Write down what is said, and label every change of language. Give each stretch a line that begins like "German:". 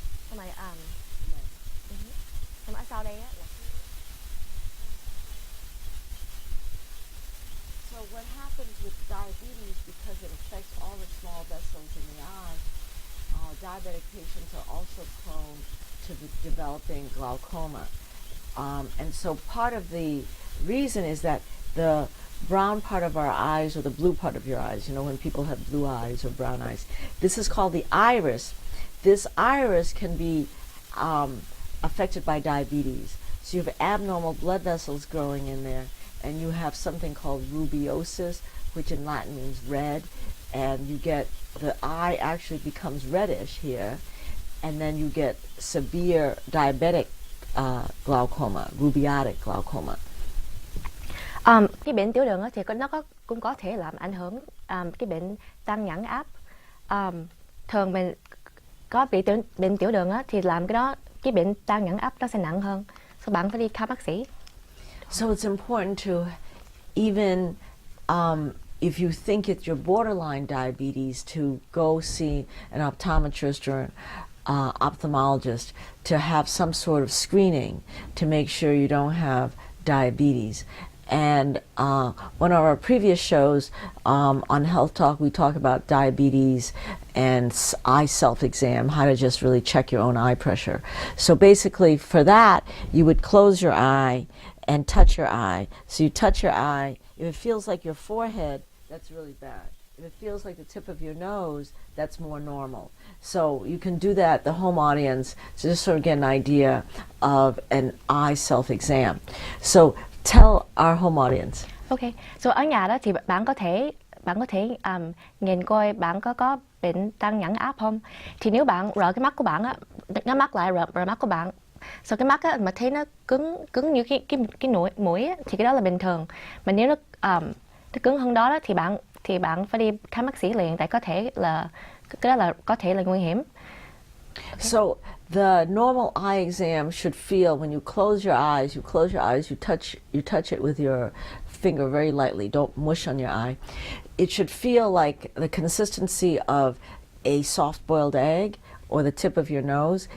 Vietnamese: Xong rồi xong ở sau đây á là
English: So what happens with diabetes, because it affects all the small vessels in the eye, diabetic patients are also prone to developing glaucoma. And so part of the reason is that the brown part of our eyes, or the blue part of your eyes, when people have blue eyes or brown eyes, this is called the iris. This iris can be affected by diabetes. So you have abnormal blood vessels growing in there, and you have something called rubeosis, which in Latin means red, and the eye actually becomes reddish here, and then you get severe diabetic glaucoma, rubeotic glaucoma.
Vietnamese: Cái bệnh tiểu đường thì cũng có thể làm ảnh hưởng cái bệnh tăng nhãn áp. Thường mình có bị bệnh tiểu đường thì làm cái bệnh tăng nhãn áp nó sẽ nặng hơn. So bạn phải đi khám bác sĩ.
English: So it's important to, even if you think it's your borderline diabetes, to go see an optometrist or ophthalmologist to have some sort of screening to make sure you don't have diabetes. And one of our previous shows on Health Talk, we talk about diabetes and eye self-exam, how to just really check your own eye pressure. So basically for that, you would close your eye and touch your eye. So you touch your eye. If it feels like your forehead, that's really bad. If it feels like the tip of your nose, that's more normal. So you can do that, the home audience, to just sort of get an idea of an eye self-exam. So tell our home audience. Okay.
Vietnamese: So ở nhà đó thì bạn có thể nhìn coi bạn có bệnh tăng nhãn áp không. Thì nếu bạn rờ cái mắt của bạn á, nhắm mắt lại rờ mắt của bạn. So cái mắt á mà thấy nó cứng như cái mũi á, thì cái đó là bình thường. Mà nếu nó cứng hơn đó thì bạn phải đi khám bác sĩ liền, tại cái đó là có thể là nguy hiểm.
English: Okay. So the normal eye exam should feel, when you close your eyes, you touch it with your finger very lightly. Don't mush on your eye. It should feel like the consistency of a soft-boiled egg or the tip of your nose.